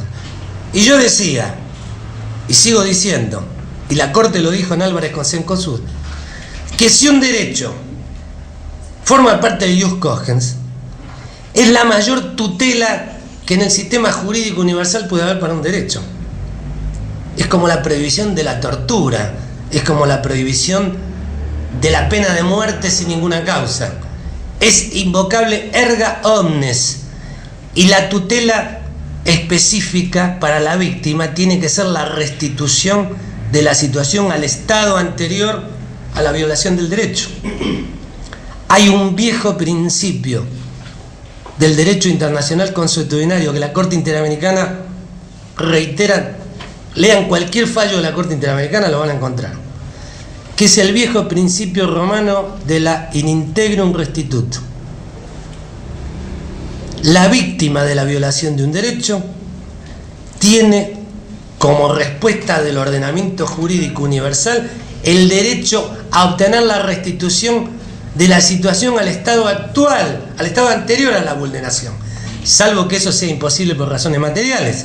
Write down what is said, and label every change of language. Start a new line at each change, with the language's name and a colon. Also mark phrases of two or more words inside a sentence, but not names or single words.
Spanish: Y yo decía, y sigo diciendo, y la Corte lo dijo en Álvarez con Cencosud, que si un derecho forma parte del
Latin: jus cogens,
Spanish: es la mayor tutela que en el sistema jurídico universal puede haber para un derecho. Es como la prohibición de la tortura, es como la prohibición de la pena de muerte sin ninguna causa. Es invocable
Latin: erga omnes,
Spanish: y la tutela específica para la víctima tiene que ser la restitución de la situación al estado anterior a la violación del derecho. Hay un viejo principio del derecho internacional consuetudinario que la Corte Interamericana reitera. Lean cualquier fallo de la Corte Interamericana, lo van a encontrar, que es el viejo principio romano de la
Latin: in integrum restitutio.
Spanish: La víctima de la violación de un derecho tiene como respuesta del ordenamiento jurídico universal el derecho a obtener la restitución de la situación al estado actual, al estado anterior a la vulneración, salvo que eso sea imposible por razones materiales.